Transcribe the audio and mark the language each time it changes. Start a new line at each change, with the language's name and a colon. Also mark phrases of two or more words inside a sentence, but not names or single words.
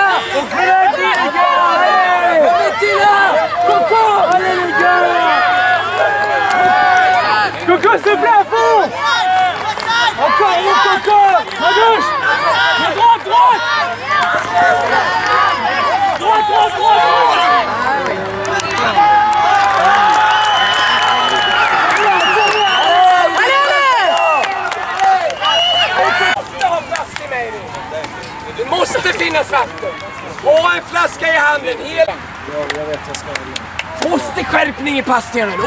French: On crée la vie, les gars. Allez. Remettez-la. Coco. Allez, les gars. Coco, s'il te plaît, à fond. Encore, mon Coco. À gauche. Droite, droite. Droite, droite, droite.
Swedish: Det måste finnas vatten. Ha en flaska i handen. Måste skärpning i passningen nu.